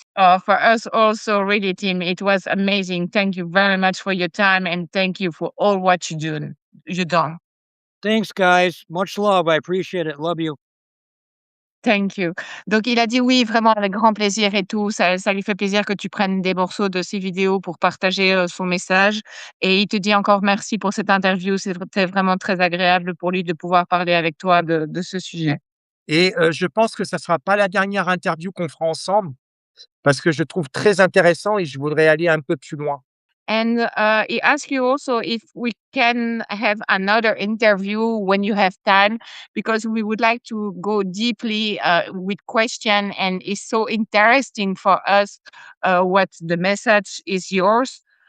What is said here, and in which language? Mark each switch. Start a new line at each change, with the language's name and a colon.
English: For us also, really, Tim, it was amazing. Thank you very much for your time and thank you for all what you done. Thanks, guys. Much love. I appreciate it. Love you. Thank you.
French: Donc il a dit oui, vraiment avec grand plaisir et tout. Ça lui fait plaisir que tu prennes des morceaux de ses vidéos pour partager, son message et il te dit encore merci pour cette interview. C'était vraiment très agréable pour lui de pouvoir parler avec toi de ce sujet. Et je pense que ça ne sera pas la dernière interview qu'on fera ensemble parce que je trouve très intéressant et je voudrais aller un peu plus loin.
English: And he asked you also if we can have another interview when you have time, because we would like to go deeply with question, and it's so interesting for us what the message is yours.